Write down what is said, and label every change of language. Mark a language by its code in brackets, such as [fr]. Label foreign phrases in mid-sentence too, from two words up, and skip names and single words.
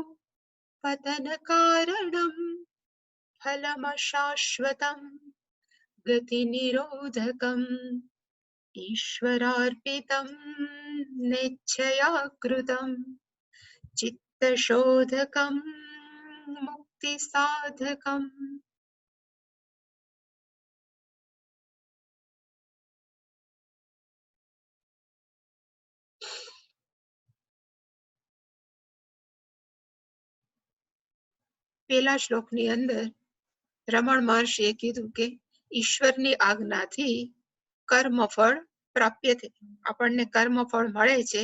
[sa] पतनकारणम् फलमशाश्वतम् गतिनिरोधकम् ईश्वरार्पितम् नेच्छया कृतम् चित्तशोधकम् मुक्तिसाधकम्। [gu] પેલા શ્લોકની અંદર રમણ મહર્ષિએ કીધું કે ઈશ્વરની આજ્ઞાથી [sa] કર્મફળ પ્રાપ્યતે [gu] આપણને કર્મ ફળ મળે છે.